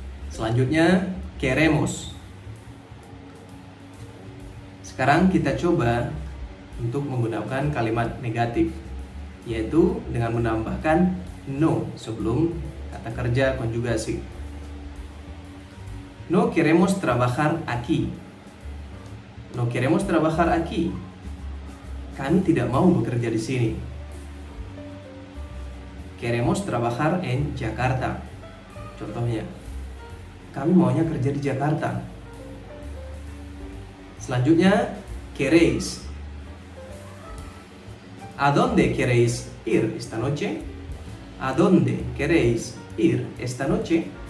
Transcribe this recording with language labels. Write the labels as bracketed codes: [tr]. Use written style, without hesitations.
[id] Selanjutnya queremos. Sekarang kita coba untuk menggunakan kalimat negatif, yaitu dengan menambahkan no sebelum kata kerja konjugasi. [es] No queremos trabajar aquí. No queremos trabajar aquí. [id] Kami tidak mau bekerja di sini. [es] Queremos trabajar en Jakarta. [id] Contohnya, kami maunya kerja di Jakarta. Selanjutnya, queréis. [es] ¿A dónde queréis ir esta noche? ¿A dónde queréis ir esta noche?